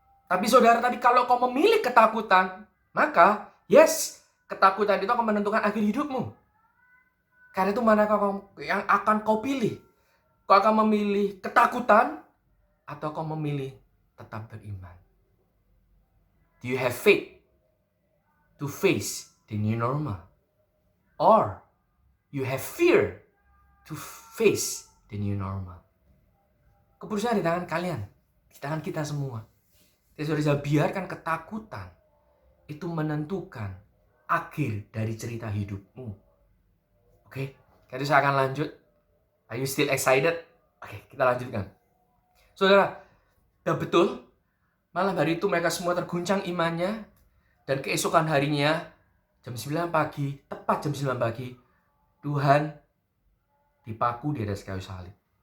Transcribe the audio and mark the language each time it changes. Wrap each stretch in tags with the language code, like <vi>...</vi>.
<id>Tapi saudara, tadi kalau kau memilih ketakutan, maka yes, ketakutan itu akan menentukan akhir hidupmu. Karena itu manakah yang akan kau pilih? Kau akan memilih ketakutan atau kau memilih tetap beriman?</id> <en>Do you have faith to face the new normal? Or you have fear to face the new normal?</en> <id>Keputusan di tangan kalian, di tangan kita semua. Jadi saudara, biarkan ketakutan itu menentukan akhir dari cerita hidupmu. Oke, jadi saya akan lanjut.</id> <en>Are you still excited?</en> <id>Oke, kita lanjutkan. Saudara, dan betul, malam hari itu mereka semua terguncang imannya, dan keesokan harinya, jam 9 pagi, tepat jam 9 pagi, Tuhan dipaku di atas kayu salib.</id>